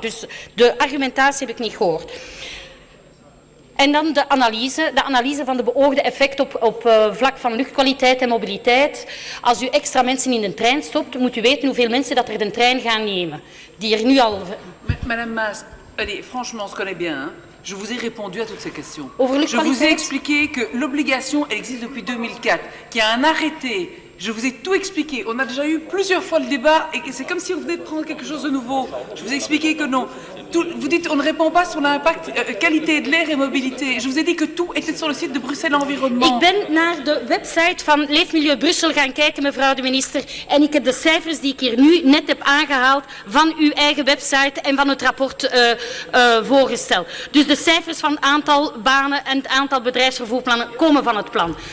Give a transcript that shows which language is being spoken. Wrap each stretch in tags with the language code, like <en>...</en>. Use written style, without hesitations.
<nl>Dus de argumentatie heb ik niet gehoord. En dan de analyse van de beoogde effecten op vlak van luchtkwaliteit en mobiliteit. Als u extra mensen in de trein stopt, moet u weten hoeveel mensen dat er de trein gaan nemen. Die er nu al...</nl> <fr>Madame Maas, allez, franchement, on se connaît bien, hein? Je vous ai répondu à toutes ces questions. Je vous ai expliqué que l'obligation, elle existe depuis 2004, qu'il y a un arrêté. Je vous ai tout expliqué. On a déjà eu plusieurs fois le débat et c'est comme si vous venez de prendre quelque chose de nouveau. Je vous ai expliqué que non. Vous dites on ne répond pas sur l'impact qualité de l'air et mobilité. Je vous ai dit que tout était sur le site de Bruxelles Environnement.</fr> <nl>Ik ben naar de website van Leefmilieu Brussel gaan kijken, mevrouw de minister. En ik heb de cijfers die ik hier nu net heb aangehaald van uw eigen website en van het rapport voorgesteld. Dus de cijfers van het aantal banen en het aantal bedrijfsvervoerplannen komen van het plan.</nl>